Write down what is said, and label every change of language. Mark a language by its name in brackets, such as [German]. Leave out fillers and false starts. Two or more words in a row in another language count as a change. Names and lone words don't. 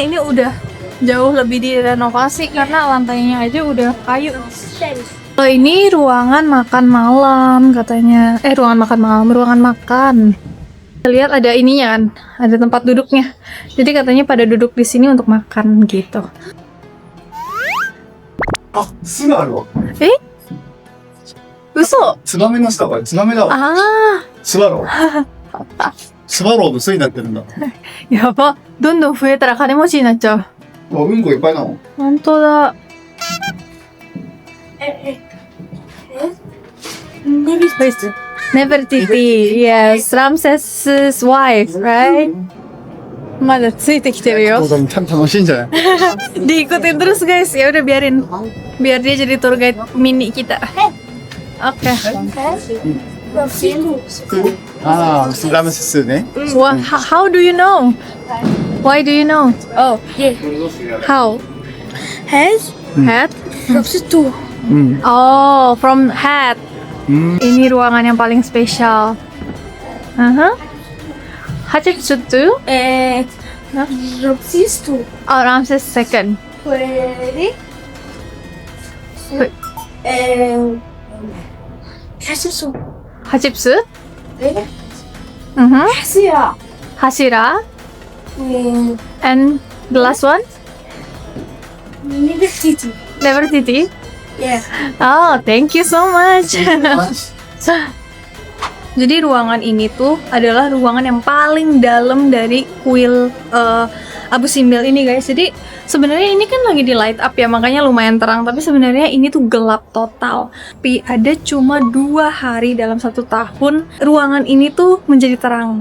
[Indonesian] Ini udah jauh lebih direnovasi karena lantainya aja udah kayu. Kalau ini ruangan makan malam katanya. Ruangan makan. Lihat ada ininya kan, ada tempat duduknya. Jadi katanya pada duduk di sini untuk makan gitu. [Japanese] あ、巣があるわ。嘘。ツバメの巣だ、これ。ツバメだわ。スワロー。スワローの巣になってるんだ。やば。どんどん増えたら金持ちになっちゃう。うんこいっぱいなの。本当だ。 [English] Nefertiti, yes, Ramses's wife, right? [Japanese] まだついてきてるよ。楽しいんじゃない？ [Indonesian] Diikutin terus guys, ya udah biarin. Biar dia jadi [English] tour guide [Indonesian] mini kita. Oke. [Japanese] ああ、ラムセスね。 [English] How do you know? Why do you know? Oh, yeah. How? Head Hat? from situ. Oh, from hat. [Indonesian] Ini ruangan yang paling spesial. [English] Hatshepsut From situ. Oh, Ramses II. Ready? Hatshepsut. Hatshepsut? Ready? Mm-hmm. Hasira. Hashira. And the last one? Nefertiti. Nefertiti. Yeah. Oh, thank you so much. [Indonesian] Jadi ruangan ini tuh adalah ruangan yang paling dalam dari kuil Abu Simbel ini guys. Jadi sebenarnya ini kan lagi di light up ya, makanya lumayan terang. Tapi sebenarnya ini tuh gelap total. Tapi ada cuma 2 hari dalam 1 tahun ruangan ini tuh menjadi terang.